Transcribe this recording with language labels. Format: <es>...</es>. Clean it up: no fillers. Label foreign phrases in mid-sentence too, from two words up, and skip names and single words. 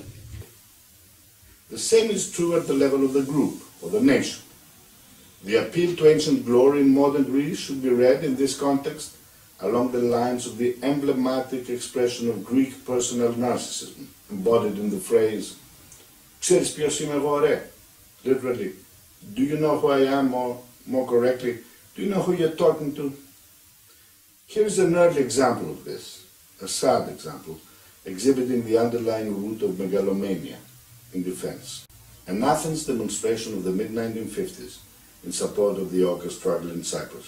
<en>The same is true at the level of the group, or the nation. The appeal to ancient glory in modern Greece should be read in this context along the lines of the emblematic expression of Greek personal narcissism, embodied in the phrase,</en> <el>"Ξέρεις ποιος είμαι εγώ ρε?"</el> <en>Literally, do you know who I am, or more correctly, do you know who you're talking to? Here is an early example of this, a sad example, exhibiting the underlying root of megalomania in defense. An Athens demonstration of the mid-1950s in support of the ochre struggle in Cyprus.</en>